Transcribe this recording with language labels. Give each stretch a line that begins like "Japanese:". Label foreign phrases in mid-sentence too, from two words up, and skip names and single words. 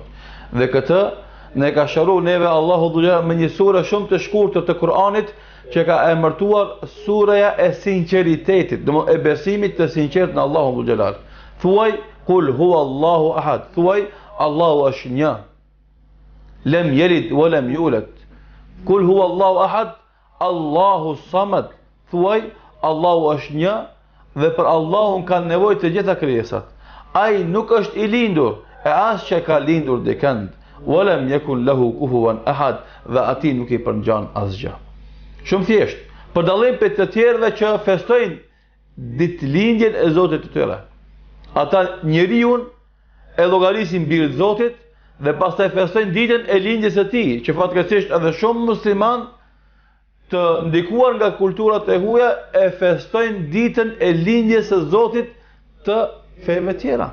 Albanian: Dhe këtë ne ka shëruar neve Allahu dhulja me një sure shumë të shkurtër të Kur'anit që ka emërtuar sureja e sinqeritetit, domthonë e besimit të sinqert në Allahun dhuljalal.
Arabic: Thuaj قل هو الله أحد.
Albanian: Thuaj Allahu është një.
Arabic: لم يلد ولم يولد. قل هو الله أحد، الله الصمد.
Albanian: Thuaj Allahu është një dhe për Allahun kanë nevojë të gjitha krijesat. Ai nuk është i lindur, e as që ka lindur dikënd.
Arabic: ولم يكن له كفوا أحد,
Albanian: dhe ati nuk i përngjan asgjë. Shumë thjesht, për dallim për të tjerëve që festojnë ditëlindjen e Zotit të tyre. Ata njeriun e llogarisin bir të Zotit dhe pastaj festojnë ditën e lindjes së tij, që fatkeqësisht edhe shumë musliman të ndikuar nga kulturat e huaja e festojnë ditën e lindjes së Zotit të feve tjera.